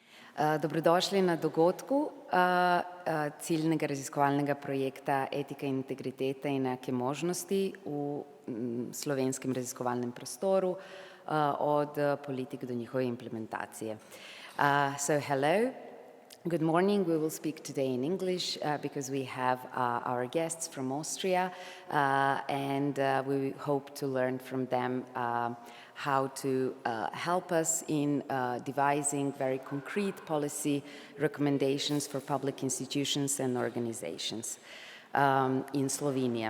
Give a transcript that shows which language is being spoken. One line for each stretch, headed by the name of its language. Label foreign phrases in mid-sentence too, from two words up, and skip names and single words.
Slovenian: Dobrodošli na dogodku ciljnega raziskovalnega projekta Etika in integriteta in enake možnosti v slovenskem raziskovalnem prostoru od politik do njihove implementacije.
English: So hello, good morning. We will speak today in English because we have our guests from Austria and we hope to learn from them how to help us in devising very concrete policy recommendations for public institutions and organizations in Slovenia.